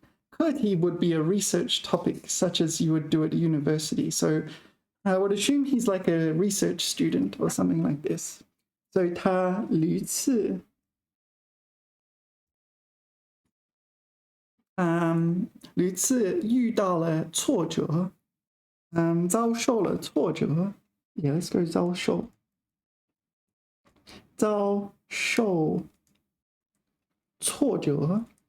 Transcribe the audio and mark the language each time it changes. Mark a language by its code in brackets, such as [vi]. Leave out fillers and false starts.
[en] 课题 would be a research topic such as you would do at university. So I would assume he's like a research student or something like this. [zh] So 他屡次遇到了挫折，遭受了挫折。 [en] Yeah, let's go [zh] 遭受挫折。